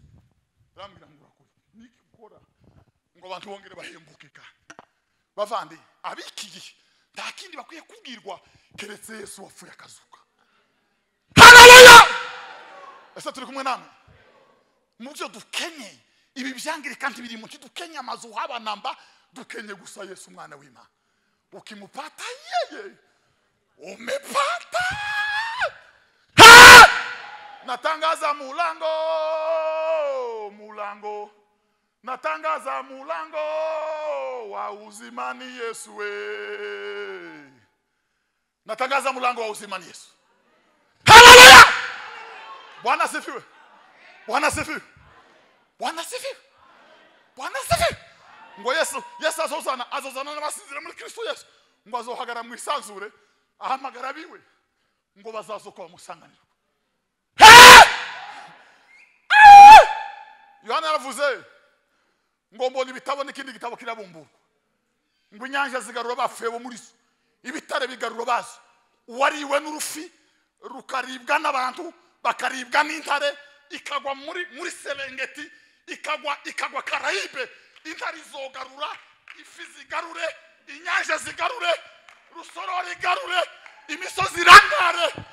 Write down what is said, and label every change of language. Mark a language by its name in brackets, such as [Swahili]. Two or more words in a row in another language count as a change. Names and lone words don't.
[Kinyarwanda] Arambwira ngo urakora niki ukora ngo abantu bongere bahembuke kandi bavandi abikiye nta kindi bakwiye kubwirwa keretse Yesu wapfuye akazuka. Haleluya. Ese turi kumwe namwe mu byo dukenye, ibi byangire kandi biri mu kidukenye amazu haba namba, dukenye gusa Yesu mwana w'Imana. [Swahili] Ukimupata yeye umepata. Natangaza mulango, natangaza mulango wa uzima ni Yesu we. Natangaza mulango wa uzima ni Yesu. Haleluya. Bwana sifiwe. Bwana sifiwe. Bwana sifiwe. Bwana sifiwe. [Kinyarwanda] Ngo Yesu azozana n'abasinzira muri Kristo Yesu, ngo azohagara mu isanzure, ahamagara biwe ngo bazazoka bamusanganira. Yohana yaravuze ngo mbona ibitabo n'ikindi gitabo kirabumburwa, ngo inyanja zigarura bapfuye bo muri so, ibitare bigarura bazo, uwariwe n'urufi rukaribwa n'abantu, bakaribwa n'intare, ikagwa muri Serengeti, ikagwa Karayibe, intare izogarura, ifi zigarure, inyanja zigarure, rusororo igarure, imisozi irangare.